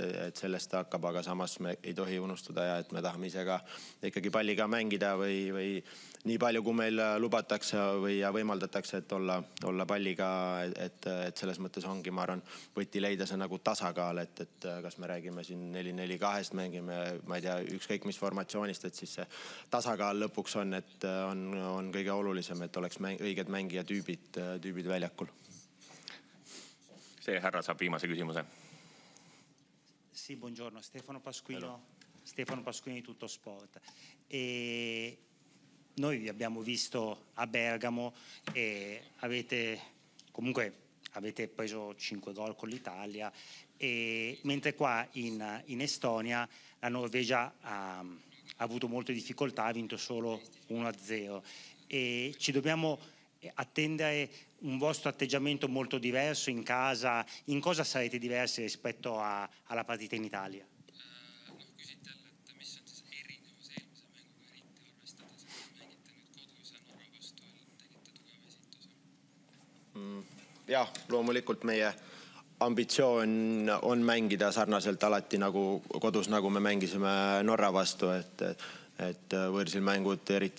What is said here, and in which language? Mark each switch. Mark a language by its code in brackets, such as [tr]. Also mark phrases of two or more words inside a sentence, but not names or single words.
[et] sellest ta hakkab, aga samas me ei tohi unustada ja et me tahame ise ka ikkagi palliga mängida või nii palju, kui meil lubatakse või võimaldatakse, et olla palliga, et selles mõttes ongi, ma arvan, võti leida see nagu tasakaal, et kas me räägime siin 4-4-2-st, mängime, ma ei tea, ükskõik mis formatsioonist, et siis see tasakaal lõpuks on, et on kõige olulisem, et oleks õiged mängijatüübid väljakul. See härra saab viimase küsimuse. [it] Sì, buongiorno, Stefano Pasquini, Tutto Sport. Noi vi abbiamo visto a Bergamo e avete preso 5 gol con l'Italia, mentre qua in Estonia la Norvegia ha avuto molte difficoltà, ha vinto solo 1-0 e ci dobbiamo attendere un vostro atteggiamento molto diverso in casa. In cosa sarete diversi rispetto alla partita in Italia? [et] Jah, loomulikult meie ambitsioon on mängida sarnaselt alati nagu kodus, nagu me mängisime Norra vastu, et võõrsil mängud, eriti